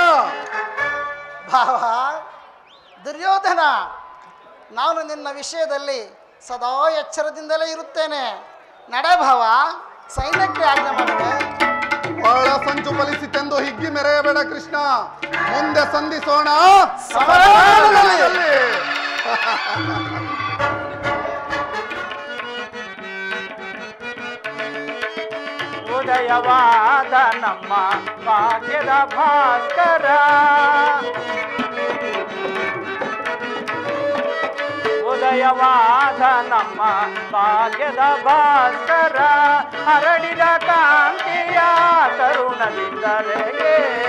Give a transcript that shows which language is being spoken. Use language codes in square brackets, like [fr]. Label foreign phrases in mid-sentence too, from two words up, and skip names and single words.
[kn] ಭಾವ ದುರ್ಯೋಧನ, ನಾನು ನಿನ್ನ ವಿಷಯದಲ್ಲಿ ಸದಾ ಎಚ್ಚರದಿಂದಲೇ ಇರುತ್ತೇನೆ. ನಡೆ ಭಾವ, ಸೈನ್ಯಕ್ಕೆ ಆಜ್ಞೆ ಮಾಡುವೆ. ಒಳ ಸಂಚು ಫಲಿಸಿತೆಂದು ಹಿಗ್ಗಿ ಮೆರೆಯಬೇಡ ಕೃಷ್ಣ. ಮುಂದೆ ಸಂಧಿಸೋಣ ಸಮರದಲ್ಲಿ. ಉದಯವಾದ ನಮ್ಮ ಭಾಗ್ಯದ ಭಾಸ್ಕರ, ಉದಯವಾದ ನಮ್ಮ ಭಾಗ್ಯದ ಭಾಸ್ಕರ, ಹರಡಿದ ಕಾಂತಿಯ ತರುಣದಿಂದಲೇ,